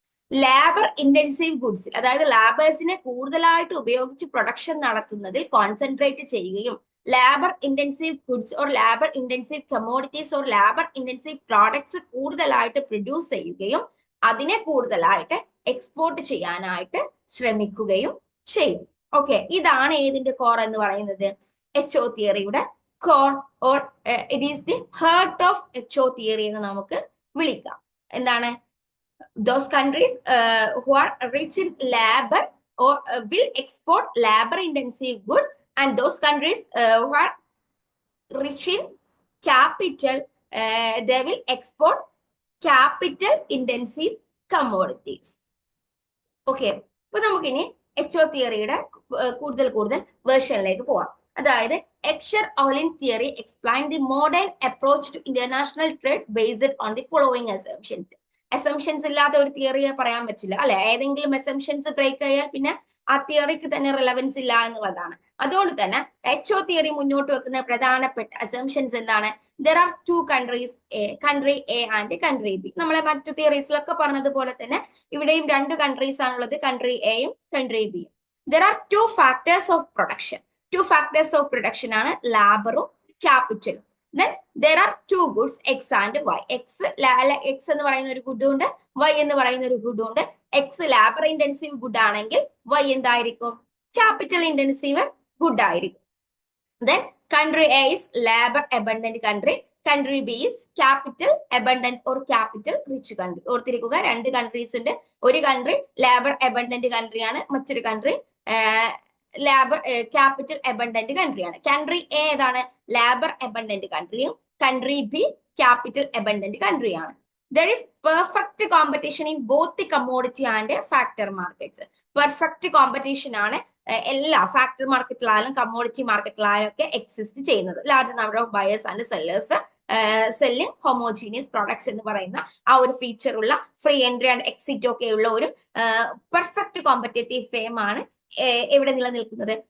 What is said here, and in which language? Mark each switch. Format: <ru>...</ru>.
<ml>Labour intensive ഗുഡ്സിൽ, അതായത് ലേബേഴ്സിനെ കൂടുതലായിട്ട് ഉപയോഗിച്ച് പ്രൊഡക്ഷൻ നടത്തുന്നതിൽ കോൺസെൻട്രേറ്റ് ചെയ്യുകയും labour intensive goods or labour intensive commodities or labour intensive products കൂടുതലായിട്ട് പ്രൊഡ്യൂസ് ചെയ്യുകയും അതിനെ കൂടുതലായിട്ട് എക്സ്പോർട്ട് ചെയ്യാനായിട്ട് ശ്രമിക്കുകയും ചെയ്യും. ഓക്കെ, ഇതാണ് ഏതിന്റെ കോർ എന്ന് പറയുന്നത്? HO തിയറിയുടെ core</ml> <en>or it is the heart of HO theory</en> <ml>എന്ന് നമുക്ക് വിളിക്കാം. എന്താണ്?</ml> <en>those countries who are rich in labor or will export labor intensive good, and those countries who are rich in capital they will export capital intensive commodities.</en> <ml>Okay, അപ്പൊ നമുക്കിനി HO തിയറിയുടെ കൂടുതൽ വേർഷനിലേക്ക് പോവാം. അതായത്</ml> <en>Heckscher Ohlin theory explain the modern approach to international trade based on the following assumptions.</en> <ml>Assumptions ഇല്ലാതെ ഒരു തിയറിയെ പറയാൻ പറ്റില്ല, അല്ലെ? ഏതെങ്കിലും അസംഷൻസ് ബ്രേക്ക് ചെയ്യാൽ പിന്നെ ആ തിയറിക്ക് തന്നെ റിലവൻസ് ഇല്ല എന്നുള്ളതാണ്. അതുകൊണ്ട് തന്നെ HO തിയറി മുന്നോട്ട് വെക്കുന്ന പ്രധാനപ്പെട്ട അസംഷൻസ് എന്താണ്?</ml> <en>There are two countries, country A and country B.</en> <ml>നമ്മളെ മറ്റു തിയറീസിലൊക്കെ പറഞ്ഞതുപോലെ തന്നെ ഇവിടെയും രണ്ട് കൺട്രീസ് ആണുള്ളത്, കൺട്രി എയും കൺട്രി ബിയും.</ml> <en>There are two factors of production. Two factors of production</en> <ml>ആണ് ലാബറും ക്യാപിറ്റലും.</ml> <en>Then there are two goods, X and Y.</en> <ml>X എന്ന് പറയുന്ന ഒരു ഗുഡ് ഉണ്ട്, Y എന്ന് പറയുന്ന ഒരു ഗുഡ് ഉണ്ട്. X ലാബർ ഇന്റൻസീവ് ഗുഡ് ആണെങ്കിൽ Y എന്തായിരിക്കും? ക്യാപിറ്റൽ ഇന്റൻസീവ് ഗുഡ് ആയിരിക്കും.</ml> <en>Then country A is labor abundant country, country B is capital abundant or capital rich country.</en> <ml>ഓർത്തിരിക്കുക, രണ്ട് കൺട്രീസ് ഉണ്ട്. ഒരു കൺട്രി ലേബർ അബണ്ടന്റ് കൺട്രി ആണ്, മറ്റൊരു country labour capital abundant കൺട്രിയാണ്. Country A ഏതാണ്? Labour abundant കൺട്രിയും country B capital abundant കൺട്രിയാണ്.</ml> <en>There is perfect competition in both the commodity and factor markets.</en> <ml>Perfect competition ആണ് എല്ലാ factor മാർക്കറ്റിലായാലും commodity മാർക്കറ്റിലായാലും ഒക്കെ exist ചെയ്യുന്നത്. Large number of buyers and sellers selling homogeneous products എന്ന് പറയുന്ന ആ ഒരു feature ഉള്ള free entry and exit ഒക്കെ ഉള്ള ഒരു പെർഫെക്റ്റ് കോമ്പറ്റേറ്റീവ് ഫേം ആണ് എവിടെ നിലനിൽക്കുന്നത്?</ml>